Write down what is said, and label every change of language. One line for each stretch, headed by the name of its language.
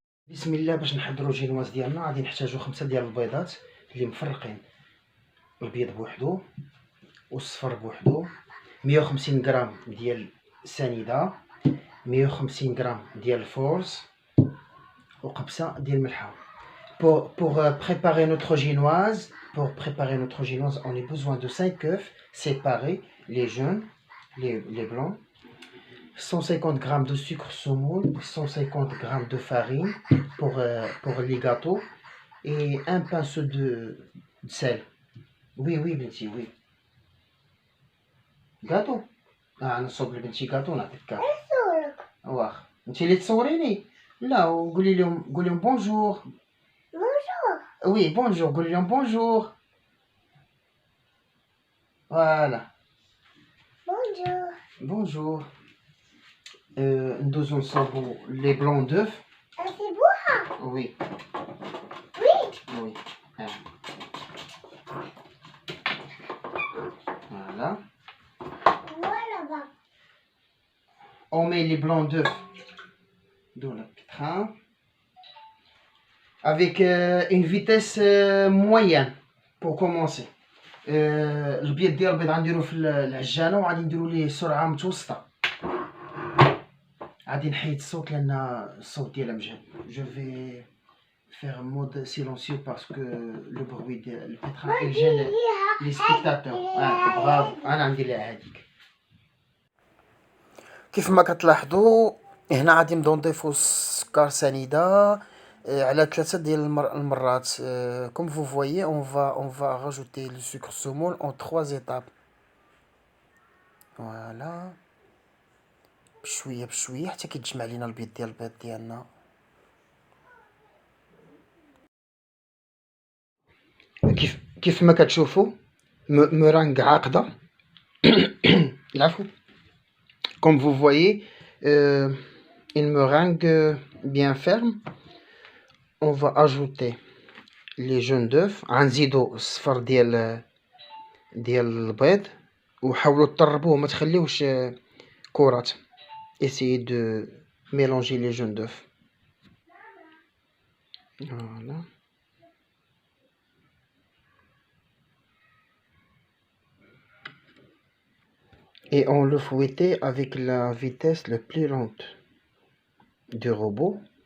Arabic: بسم الله. باش نحضروا الجينواز ديالنا غادي نحتاجو 5 ديال البيضات اللي مفرقين، البيض بوحدو والصفر بوحدو، 150 غرام ديال السنيده، 150 غرام ديال الفورز، وقبصه ديال الملحه.
French: Pour préparer notre génoise, on a besoin de 5 œufs séparés, les jaunes, les blancs, 150 g de sucre semoule, 150 g de farine pour les gâteaux et un pinceau de sel. Oui,
Arabic: بنتي
French: oui. Gâteau.
Arabic: نصوب لبنتي gâteau نعطيك كاع. واخا انت اللي تصوريني. لا وقولي لهم بونجور.
French: Oui, bonjour,
Arabic: قولي لهم
French: bonjour. Voilà. Bonjour.
Arabic: ندوزو نصوبو
French: les blancs d'œufs. C'est beau. Oui. Oui. Voilà. On met les blancs d'œufs dans le pétrin avec une vitesse moyenne pour commencer.
Arabic: البيض ديال البيض غنديروه في العجانه وغادي نديرو ليه سرعه متوسطه. غادي نحيد الصوت لان الصوت ديالها مجهد. جو في
French: faire mode silencieux parce que le bruit de le pétrin il gêne les spectateurs.
Arabic: برافو. انا ندير لها هذيك. كيف ما كتلاحظوا هنا غادي نبداو نضيفوا السكر سنيده على 3 ديال المرات.
French: Comme vous voyez, on va rajouter le sucre semoule en 3 étapes.
Arabic: Voilà. بشويه بشويه حتى كيتجمع لينا البيض ديالنا. كيف ما كتشوفوا مورانغ عاقده. العفو.
French: Comme vous voyez, une meringue bien ferme. On va ajouter les jaunes d'œufs.
Arabic: غنزيدو الصفر ديال البيض وحاولوا تطربوه ما تخليوش كرات.
French: Essayez de mélanger les jaunes d'œufs. Voilà. Et on le fouettait avec la vitesse la plus lente du robot.